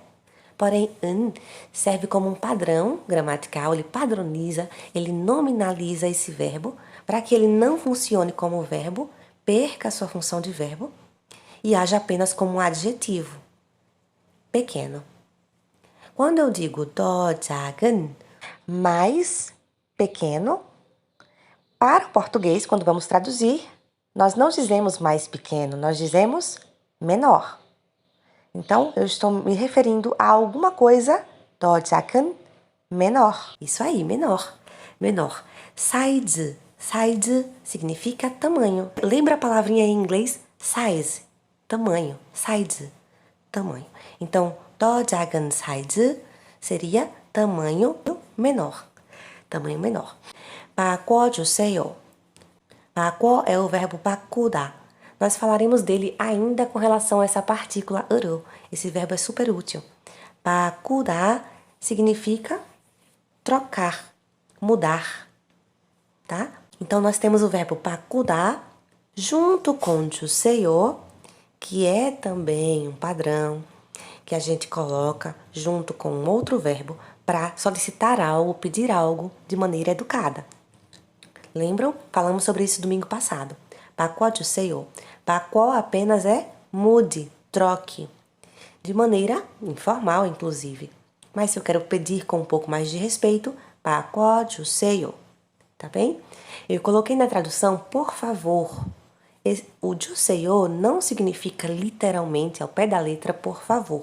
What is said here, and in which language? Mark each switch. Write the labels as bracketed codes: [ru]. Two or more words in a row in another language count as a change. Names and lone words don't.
[pt] Porém, an serve como um padrão gramatical, ele padroniza, ele nominaliza esse verbo para que ele não funcione como verbo, perca a sua função de verbo e haja apenas como um adjetivo. Pequeno. Quando eu digo [ko] 더 작은, [pt] mais pequeno, para o português, quando vamos traduzir, nós não dizemos mais pequeno, nós dizemos menor. Então, eu estou me referindo a alguma coisa, [ko] 더 작은, [pt] menor. Isso aí, menor. Menor. Size. Size significa tamanho. Lembra a palavrinha em inglês? Size. Tamanho. Size. Tamanho. Então, [ko] 더 작은 [pt] size seria tamanho menor. Tamanho menor. [ko] 바꿔주세요. [pt] 바꿔 é o verbo 바꾸다. Nós falaremos dele ainda com relação a essa partícula 으로. Esse verbo é super útil. 바꾸다 significa trocar, mudar, tá? Então, nós temos o verbo 바꾸다 junto com 주세요, que é também um padrão que a gente coloca junto com um outro verbo para solicitar algo, pedir algo de maneira educada. Lembram? Falamos sobre isso domingo passado. [ko] 바꿔주세요. 바꿔 [pt] apenas é mude, troque. De maneira informal, inclusive. Mas se eu quero pedir com um pouco mais de respeito, 바꿔주세요. Tá bem? Eu coloquei na tradução, por favor. O 주세요 não significa literalmente, ao pé da letra, por favor.